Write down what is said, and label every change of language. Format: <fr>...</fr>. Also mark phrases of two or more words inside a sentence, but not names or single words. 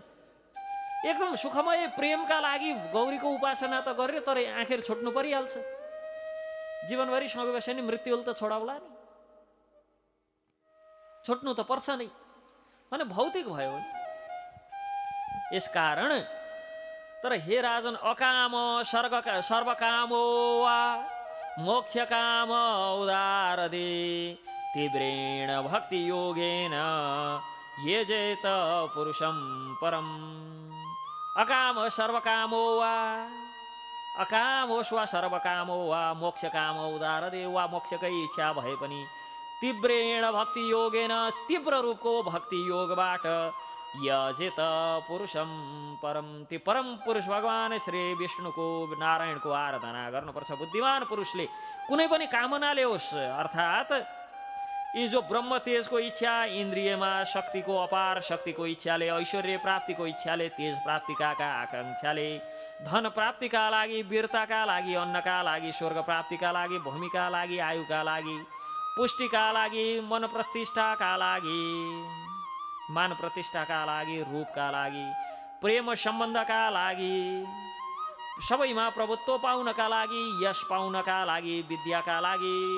<ne>एकदम सुखमय प्रेमका लागि गौरीको उपासना त गरे, तर आखिर छोड्नु परिहाल्छ। जीवनभरि सँगै बस्यो नि मृत्युले त छोडाउला नि, छोड्नु त पर्छ नै, भने भौतिक भयो नि। यसकारण तर</ne> <sa>हे राजन, अकाम सर्वकामो वा मोक्ष काम उदारदे तीव्रेण भक्ति योगेन येजेत पुरुषं परम। अकाम सर्वकामो वा, अकामोस् वा सर्वकामो वा मोक्ष काम उदारदे,</sa> <ne>वा मोक्षकै इच्छा भए पनि</ne> <sa>तीव्रेण भक्ति योगेन,</sa> <ne>तीव्र रूपको भक्ति योगबाट</ne> <sa>यजेत पुरुषम परम,</sa> <ne>ती परम पुरुष भगवान श्री विष्णुको, नारायणको आराधना गर्नुपर्छ। बुद्धिमान पुरुषले कुनै पनि कामनाले होस्, अर्थात् यी जो ब्रह्म तेजको इच्छा, इन्द्रियमा शक्तिको, अपार शक्तिको इच्छाले, ऐश्वर्य प्राप्तिको इच्छाले, तेज प्राप्तिका आकांक्षाले, धन प्राप्तिका लागि, वीरताका लागि, अन्नका लागि, स्वर्ग प्राप्तिका लागि, भूमिका लागि, आयुका लागि, पुष्टिका लागि, मन प्रतिष्ठाका लागि, मान प्रतिष्ठाका लागि, रूपका लागि, प्रेम सम्बन्धका लागि, सबैमा प्रभुत्व पाउनका लागि, यश पाउनका लागि, विद्याका लागि,</ne>